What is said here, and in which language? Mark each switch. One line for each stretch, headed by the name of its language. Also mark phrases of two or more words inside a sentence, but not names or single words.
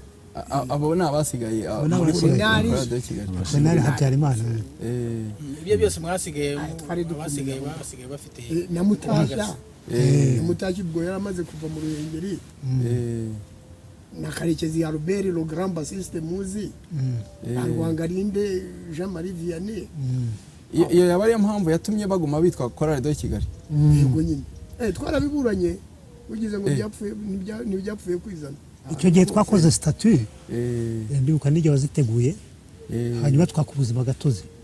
Kinyarwanda: abo ni abasigaye Benari Habyarimana. ibyo byose mwasigaye abasigaye bafite na Mutashya ubwo yari amaze kuva mu Ruhengeri, na Karekezi ya Robert
French: le grand bassiste
Kinyarwanda: muzi, na Rwangarinde Jean Marie Vianney. iyo yaba ariyo mpamvu yatumye baguma bitwa Chorale de Kigali. Yego nyine twarabiburanye ugize ngo ntibyapfuye kwizana. Icyo gihe twakoze statut ndibuka n'igihe waziteguye, hanyuma twaka ubuzima gatozi.